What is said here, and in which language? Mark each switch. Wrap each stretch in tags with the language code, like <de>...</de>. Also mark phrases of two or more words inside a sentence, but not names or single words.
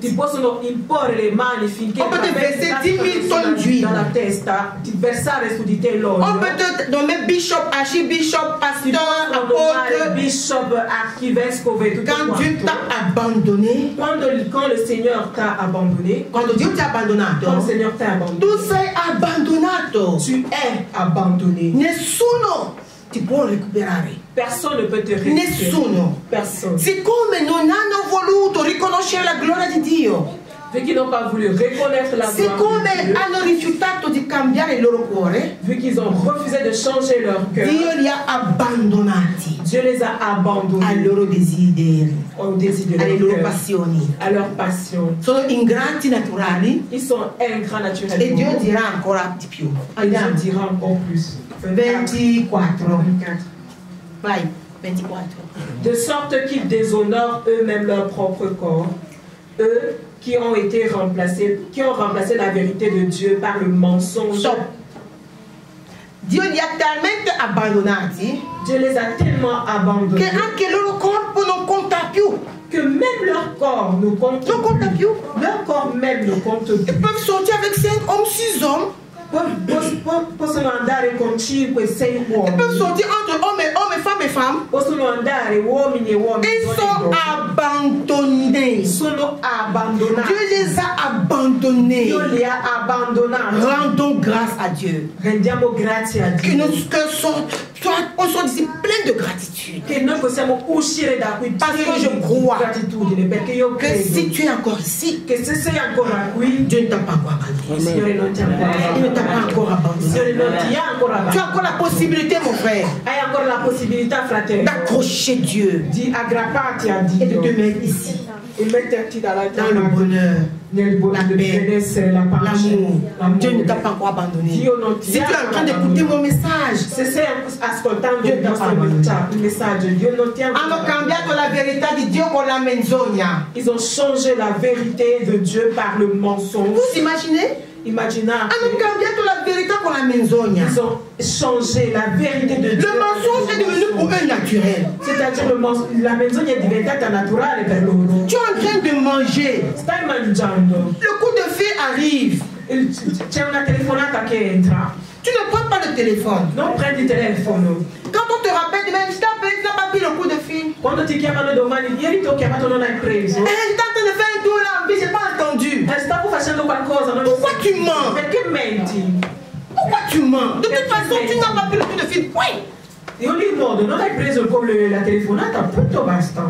<it>ti possono imporre le mani finché</it> <fr>On peut te verser 10 000 tonnes d'huile.</fr> <it>dalla testa, ti versare su di te</it> <fr>On</fr> <it>l'olio.</it> <fr>peut te nommer</fr> <en>bishop, archibishop,</en> <it>Ti</it> <fr>pasteur,</fr> <it>possono nomare</it> <fr>apôtre.</fr> <it>bishop, archivescovo e tutto</it> <fr>Quand Dieu</fr> <it>quanto.</it> <fr>t'a abandonné, Quand le Signore t'a abandonné, quand Dieu t'a quand le</fr> <it>abbandonato,</it> <fr>Signore t'a abandonné,</fr> <it>tu sei abbandonato.</it> <fr>tu es abandonné.</fr> <it>Nessuno ti può recuperare.</it> <fr>Personne ne peut te récupérer.</fr> <it>Nessuno.</it> <fr>Personne.</fr> <it>Siccome non hanno voluto riconoscere la gloria di Dio,</it> <fr>Vu qu'ils n'ont pas voulu reconnaître la gloire</fr> <it>siccome</it> <fr>de Dieu,</fr> <it>hanno rifiutato di cambiare il loro cuore,</it> <fr>vu qu'ils ont refusé de changer leur cœur,</fr> <it>Dio li ha abbandonati</it> <fr>Dieu les a</fr> <it>ai</it> <fr>abandonnés</fr> <it>loro desideri,</it> <fr>au désir de</fr> <it>alle</it> <fr>leur</fr> <it>loro</it> <fr>cœur,</fr> <it>passioni.</it> <fr>à leur passion.</fr> <it>Sono ingrati naturali</it> <fr>Ils sont ingrats</fr> <it>e Dio</it> <fr>naturellement.</fr> <it>dirà ancora di più.</it> <fr>Et Dieu dira encore plus. 24. 24.</fr> <it>Vai, 24.</it> <fr>De sorte qu'ils déshonorent eux-mêmes leur propre corps, eux qui ont remplacé la vérité de Dieu par le mensonge. Stop.</fr> <it>Dio li ha talmente abbandonati</it> <fr>Dieu les a tellement</fr> <it>che</it> <fr>abandonnés</fr> <it>anche il loro corpo non conta più.</it> <fr>que même leur corps ne compte</fr> <it>Non conta</it> <fr>plus.</fr> <it>più.</it> <fr>Leur corps même ne compte Ils plus. peuvent sortir avec 5 hommes, 6 hommes.</fr> <it>Possono andare con 5, 6</it> <fr>Ils</fr> <it>uomini.</it> <fr>peuvent sortir entre hommes et femmes e femmes.</fr> <it>Possono andare uomini e uomini.</it> <fr>Ils</fr> <it>donne e</it> <fr>sont</fr> <it>donne.</it> <fr>abandonnés.</fr> <it>Sono abbandonati.</it> <fr>Dieu les a abandonnés.</fr> <it>Dio li ha abbandonati.</it> <fr>Rendons grâce à Dieu.</fr> <it>Rendiamo grazie a</it> <fr>Que</fr> <it>Dio.</it> <fr>nos cœurs on soit ici pleins de gratitude.</fr> <it>Che noi possiamo uscire da qui</it> <fr>Parce que je</fr> <it>pieni di</it> <fr>crois</fr> <it>gratitudine, perché io</it> <fr>Que si</fr> <it>credo</it> <fr>tu es encore ici,</fr> <it>che se sei ancora qui,</it> <fr>Dieu ne t'a pas encore abandonné.</fr> <it>il Signore non ti ha ancora</it> <fr>Il ne t'a pas abbandonato. encore</fr> <it>Il</it> <fr>abandonné.</fr> <it>Signore non ti ha ancora</it> <fr>Tu as</fr> <it>abbandonato.</it> <fr>encore la possibilité, mon frère,</fr> <it>Hai ancora la possibilità, fratello,</it> <fr>d'accrocher Dieu</fr> <it>di aggrapparti a</it> <fr>et de</fr> <it>Dio</it> <fr>te mettre ici,</fr> <it>e metterti dall'altra</it> <fr>dans le</fr> <it>parte</it> <fr>bonheur,</fr> <it>nel</it> <fr>la</fr> <it>del</it> <fr>paix,</fr> <it>benessere, la pace,</it> <fr>l'amour. Dieu ne t'a</fr> <it>l'amore.</it> <fr>pas encore abandonné.</fr> <it>Dio non</it> <fr>Si</fr> <it>ti</it> <fr>tu</fr> <it>ha</it> <fr>es en train</fr> <it>ancora</it> <fr>d'écouter</fr> <it>abbandonato.</it> <fr>mon message,</fr> <it>Se stai ascoltando Dio il ti ha nostro abbandonato. messaggio, Dio non ti ha hanno ancora cambiato la verità di Dio con la menzogna.</it> <fr>Ils ont changé la vérité de Dieu par le mensonge. Vous imaginez?</fr> <it>Immaginate, Hanno cambiato la verità con la menzogna.</it> <fr>ils ont changé la vérité de Dieu. Le mensonge est devenu pour eux naturel.</fr> <it>C'est-à-dire la menzogna è diventata naturale per loro.</it> <fr>Tu es en train de manger.</fr> <it>Stai mangiando,</it> <fr>Le coup de fil arrive.</fr> <it>c'è una telefonata che entra.</it> <fr>Tu ne prends pas le téléphone.</fr> <it>Non prendi il telefono.</it> <fr>Quand on te rappelle, même je t'appelle, tu n'as pas pris le coup de fil.</fr> <it>Quando ti chiamano domani, ieri ti ho chiamato, non hai preso.</it> <fr>J'étais en train de faire un tour là, mais je n'ai pas entendu.</fr> <it>Stavo facendo qualcosa, non</it> <fr>Pourquoi tu mens?</fr> <it>Perché menti?</it> <fr>Pourquoi tu mens? De toute façon, tu n'as pas pris le coup de fil. Oui.</fr> <it>In ogni modo, non hai preso la telefonata, appunto basta.</it>